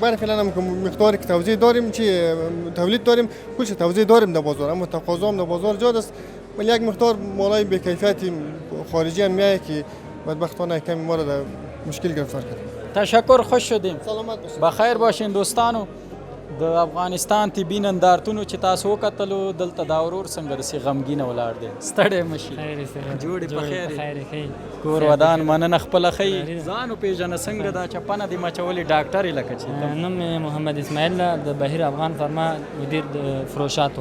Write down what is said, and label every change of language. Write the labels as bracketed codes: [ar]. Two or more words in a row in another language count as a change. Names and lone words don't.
[fa] برای فعلا هم مقداری که توزیع داریم چی تولید داریم کلش توزیع داریم در بازار، اما تقاضا هم در بازار زیاد است. ولی یک مقدار مالای بی کیفیتی خارجی هم میاد که بدبختانه کمی ما را در مشکل گرفتار کرد. تشکر، خوش شدیم. سلامت باشید. [ps] بخیر باشین دوستانو. د افغانستان طبي نندارتونو چې تاسو وکتلو دلته دا ورور څنګه داسې غمګینه ولاړ دی. ستړی مشي. جوړې په خیر کور ودان مننه خپله ښیي. ځان وپېژنه څنګه دا چپنه دې مچولې ډاکټر یې لکه چې نوم مې محمد اسماعیل د بهیر افغان فرما مدیر د فروشاتو.